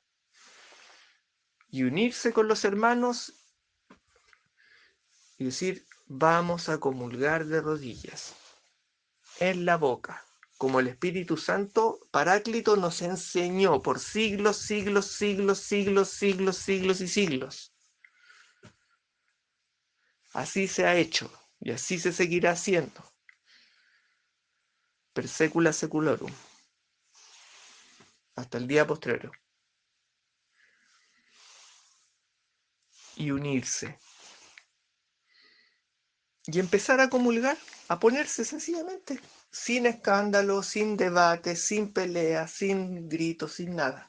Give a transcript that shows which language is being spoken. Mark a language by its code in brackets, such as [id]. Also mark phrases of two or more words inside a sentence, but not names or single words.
[es] Y unirse con los hermanos y decir, vamos a comulgar de rodillas, en la boca, como el Espíritu Santo Paráclito nos enseñó por siglos, siglos, siglos, siglos, siglos, siglos y siglos. Así se ha hecho y así se seguirá haciendo. [la] Per secula seculorum. [es] Hasta el día postrero. Y unirse. Y empezar a comulgar, a ponerse sencillamente, sin escándalo, sin debate, sin pelea, sin gritos, sin nada.